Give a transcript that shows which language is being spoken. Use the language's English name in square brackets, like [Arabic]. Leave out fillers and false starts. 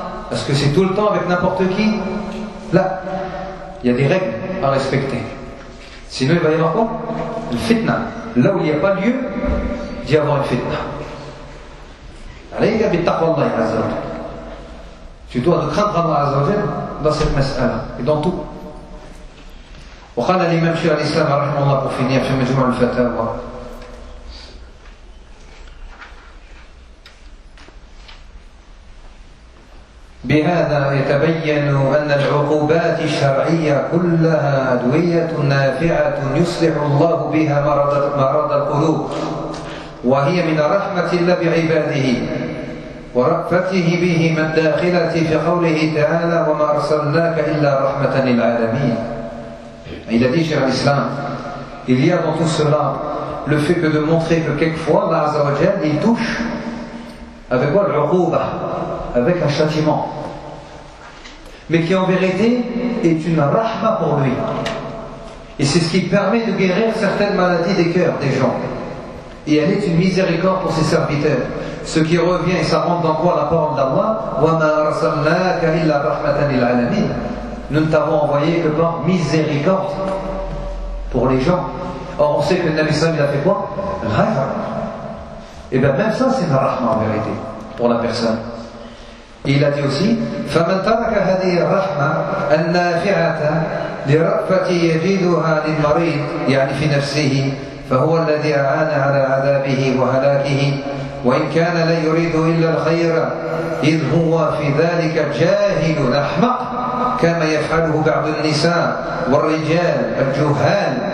[French] Est-ce que c'est tout le temps avec n'importe qui? Là, il y a des règles à respecter. Sinon il va y avoir quoi? Une fitna. Là où il n'y a pas lieu d'y avoir une fitna. [Arabic] Alayka bittaqwallahi azza wa jalla. [French] Tu dois le craindre Allah Azza wa Jalla dans cette mas'ala et dans tout. [Arabic] وقال الإمام شيخ الإسلام رحمه الله [French] pour finir [Arabic] في مجموع الفتاوى. بهذا يتبين أن العقوبات الشرعية كلها أدوية نافعة يصلح الله بها مرض القلوب وهي من رحمة الله بعباده. ورأفته به من داخلة في قوله تعالى وما أرسلناك إلا رحمة للعالمين. [French] Il a dit, cher Islam, il y a dans tout cela le fait que de montrer que quelquefois Allah Azza wa Jal, il touche avec quoi l'uquba, avec un châtiment, mais qui en vérité est une rahma pour lui. Et c'est ce qui permet de guérir certaines maladies des cœurs des gens. Et elle est une miséricorde pour ses serviteurs. Ce qui revient et ça rentre dans quoi la parole d'Allah, [Arabic] وَمَا أَرْسَلْنَاكَ إِلَّا رَحْمَةً لِلْعَالَمِينَ. [French] Nous ne t'avons envoyé que par miséricorde pour les gens. Or, on sait que le Nabi Sallam, il a fait quoi? Rahma. Et bien, même ça, c'est la rahma en vérité, pour la personne. Et il a dit aussi, [Arabic] فَمَنْ تَرَكَ هَذِهِ الرَّحْمَةَ النَّافِعَةَ لِرَأْفَةِ يَجِدُهَا لِلْمَرِيدِ يعني في نفسه فهو الذي أعان على عذابه وهلاكه وإن كان لا يريد إلا الخير إذ هو في ذلك جاهل أحمق كما يفعله بعض النساء والرجال الجهال